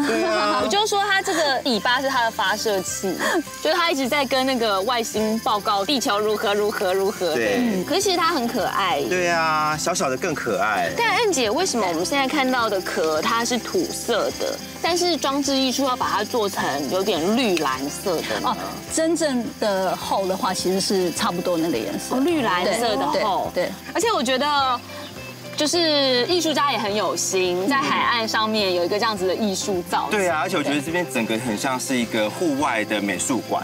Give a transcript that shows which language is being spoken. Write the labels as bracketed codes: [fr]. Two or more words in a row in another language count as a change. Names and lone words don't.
[zh] 對啊，我就說它這個尾巴是它的發射器，就是它一直在跟那個外星報告地球如何。對，可是其實它很可愛。對啊，小小的更可愛。但Ann姐，為什麼我們現在看到的殼它是土色的，但是裝置藝術要把它做成有點綠藍色的呢？真正的後的話，其實是差不多那個顏色，綠藍色的後。對，而且我覺得，就是藝術家也很有心，在海岸上面有一個這樣子的藝術造景。對啊，而且我覺得這邊整個很像是一個戶外的美術館。